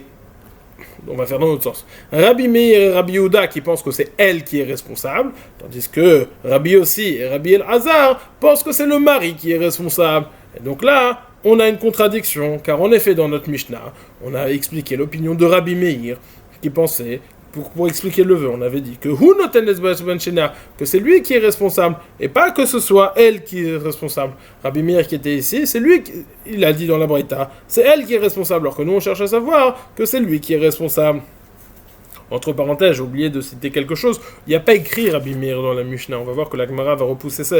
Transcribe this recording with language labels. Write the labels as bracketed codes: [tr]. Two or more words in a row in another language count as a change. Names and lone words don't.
[fr] On va faire dans l'autre sens. Rabbi Meir et Rabbi Yehuda qui pensent que c'est elle qui est responsable, tandis que Rabbi Yossi et Rabbi Elazar pensent que c'est le mari qui est responsable. Et donc là, on a une contradiction, car en effet, dans notre Mishnah, on a expliqué l'opinion de Rabbi Meir qui pensait... Pour expliquer le vœu, on avait dit que [he] הוא נותן אצבע בין שניה, [fr] que c'est lui qui est responsable, et pas que ce soit elle qui est responsable. Rabbi Meir qui était ici, c'est lui il a dit dans la Braïta, c'est elle qui est responsable, alors que nous on cherche à savoir que c'est lui qui est responsable. Entre parenthèses, j'ai oublié de citer quelque chose. Il n'y a pas écrit Rabbi Meir dans la Mishnah. On va voir que la Gemara va repousser ça.